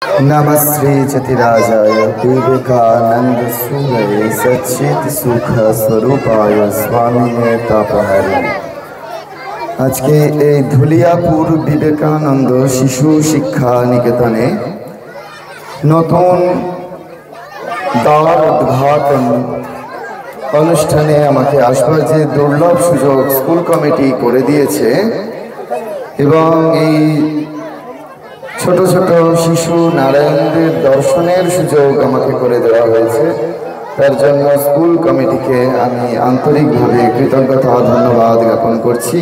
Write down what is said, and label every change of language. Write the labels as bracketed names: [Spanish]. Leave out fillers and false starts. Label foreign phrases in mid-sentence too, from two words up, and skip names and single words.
[Sanskrit] नमस्ते चतिराजाय विवेकानंद सूरये सच्चित सुख स्वरूपाय स्वामी तापहारी। [Hindi] आज के [Bangla] এই ধুলিয়াপুর বিবেকানন্দ শিশু শিক্ষা নিকেতনে নতুন দ্বার উদ্ঘাটন অনুষ্ঠানে আমাকে আসবার যে দুর্লভ সুযোগ স্কুল কমিটি করে দিয়েছে এবং এই ছোট ছোট শিশু নারায়ণদের দর্শনের সুযোগ আমাকে করে দেওয়া হয়েছে, তার জন্য স্কুল কমিটিকে আমি আন্তরিকভাবে কৃতজ্ঞতা ধন্যবাদ জ্ঞাপন করছি।